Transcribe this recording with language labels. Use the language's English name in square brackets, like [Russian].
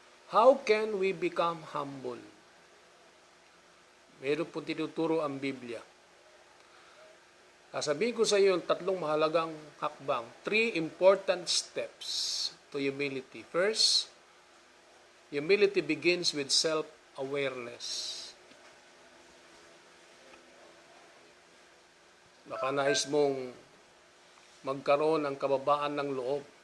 [English] How can we become humble? [Filipino] Meron po tinuturo ang Biblia. Sasabihin ko sa iyo yung tatlong mahalagang hakbang. [English] 3 important steps to humility. First, humility begins with self-awareness. [Filipino] Baka nais mong magkaroon ng kababaan ng loob.